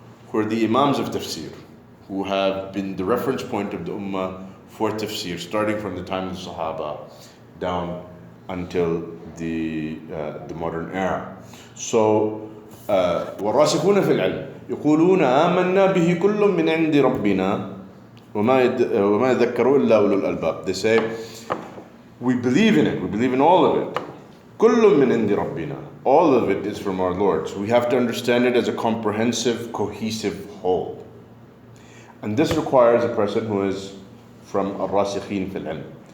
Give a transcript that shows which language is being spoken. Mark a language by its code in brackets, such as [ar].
[en] who are the Imams of Tafsir, who have been the reference point of the Ummah for Tafsir, starting from the time of the Sahaba down until the modern era. [ar] So, وَالرَّاسِخُونَ فِي الْعِلْمِ يقولون آمنا به كل من عند ربنا وما يذكروا إلا أولو الألباب. [en] They say, we believe in it, we believe in all of it. [ar] كل من عند ربنا. [en] All of it is from our Lord. So we have to understand it as a comprehensive, cohesive whole. And this requires a person who is from [ar] الراسخين في العلم.